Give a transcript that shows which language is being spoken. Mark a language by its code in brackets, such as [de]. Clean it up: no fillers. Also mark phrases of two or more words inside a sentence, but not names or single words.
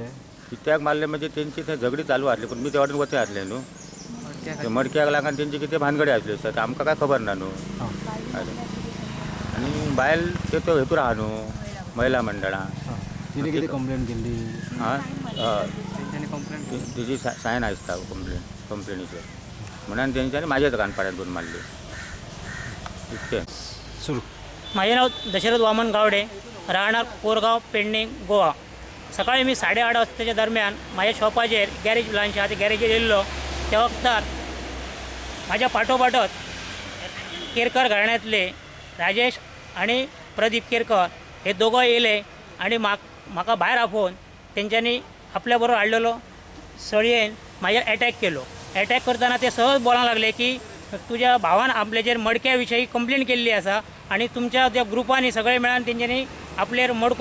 [kok] कित्याक मारले म्हणजे तेंची थंय झगडी चालू आसली पूण मी ते वाटेन वचय आसले न्हू ते मडक्याक लागून तेंची कितें भानगडी आसली ते आमकां काय खबर ना न्हू आनी बायल ते तो हेतूर आहा न्हू महिला मंडळा [mr] तिने किती कंप्लेंट केली हां त्यांच्यानी कंप्लेंट [kok] तिची सायन आसता कंप्लेनीचेर म्हणून तेंच्यांनी म्हाज्याच कानपाड्यान 2 मारली इतकें [mr] सुरू [kok] माझे नाव दशरथ वामन गावडे राहणार कोरगाव पेडणे गोवा सकाळी मी 8:30 वाजताच्या दरम्यान माझ्या शॉपाचेर गॅरेज ल्हानशें आहा ते गॅरेजीर येयल्लो त्या वक्तार माझ्या पाठोपाठच केरकर घराण्यांतले राजेश आणि प्रदीप केरकर हे दोघं येयले आणि म्हाका भायर आपोवन तेंच्यांनी आपल्या बरोबर हाडलेलो सळयेन म्हाजेर अटॅक केलो अटॅक करतना ते सहज बोलांक लागले की तुझ्या भावान आपल्याचेर मडक्या विशयी कंप्लेंट केल्ली आसा आणि तुमच्या त्या ग्रुपांनी सगळे मेळून तेंच्यांनी आपल्यार मडको